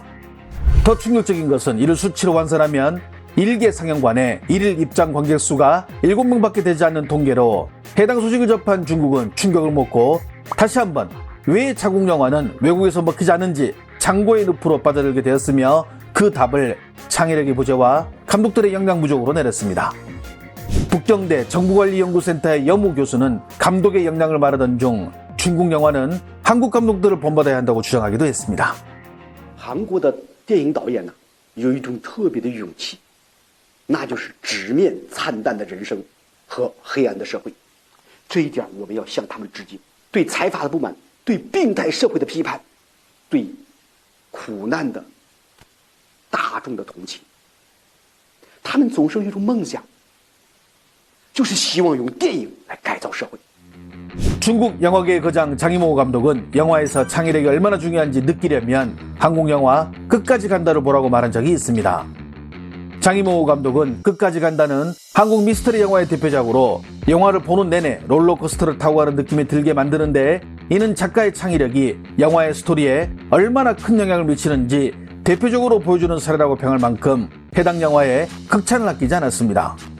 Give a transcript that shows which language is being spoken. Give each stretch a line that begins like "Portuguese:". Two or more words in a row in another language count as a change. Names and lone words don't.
Korean: 더 충격적인 것은 이를 수치로 환산하면 1개 상영관에 1일 입장 관객 수가 7명밖에 되지 않는 통계로 해당 소식을 접한 중국은 충격을 먹고 다시 한번 왜 자국 영화는 외국에서 먹히지 않는지 창고의 늪으로 빠져들게 되었으며, 그 답을 창의력의 부재와 감독들의 역량 부족으로 내렸습니다. 북경대 정부관리연구센터의 여무 교수는 감독의 역량을 말하던 중 중국 영화는 한국 감독들을 본받아야 한다고 주장하기도 했습니다.
Chinese: 韩国的电影导演呢，有一种特别的勇气，那就是直面惨淡的人生和黑暗的社会。这一点我们要向他们致敬。对财阀的不满，对病态社会的批判，对苦难的大众的同情， 他们总是有一种梦想，就是希望用电影来改造社会。
Korean: 중국 영화계의 거장 장이모 감독은 영화에서 창의력이 얼마나 중요한지 느끼려면 한국 영화 끝까지 간다를 보라고 말한 적이 있습니다. 장이모 감독은 끝까지 간다는 한국 미스터리 영화의 대표작으로 영화를 보는 내내 롤러코스터를 타고 가는 느낌이 들게 만드는데 이는 작가의 창의력이 영화의 스토리에 얼마나 큰 영향을 미치는지 대표적으로 보여주는 사례라고 평할 만큼 해당 영화에 극찬을 아끼지 않았습니다.